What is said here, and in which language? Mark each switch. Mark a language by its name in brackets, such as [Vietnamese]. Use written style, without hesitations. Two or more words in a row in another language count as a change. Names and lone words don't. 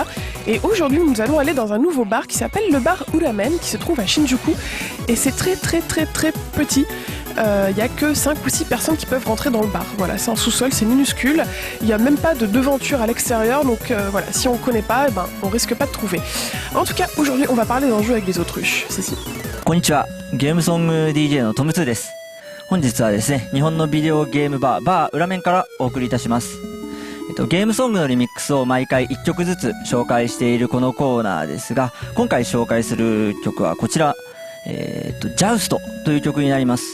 [French] Et aujourd'hui, nous allons aller dans un nouveau bar qui s'appelle le bar Uramen qui se trouve à Shinjuku. Et c'est très très très très petit. Il n'y a que 5 ou 6 personnes qui peuvent rentrer dans le bar. Voilà, c'est en sous-sol, c'est minuscule. Il n'y a même pas de devanture à l'extérieur. Donc si on ne connaît pas, on risque pas de trouver. En tout cas, aujourd'hui, on va parler d'un jeu avec des autruches. C'est [Japanese] こんにちは、ゲームソング DJ のトムツーです。本日はですね、日本のビデオゲームバー裏面からお送りいたします。ゲームソングのリミックスを毎回1曲ずつ紹介しているこのコーナーですが、今回紹介する曲はこちら、ジャウストという曲になります。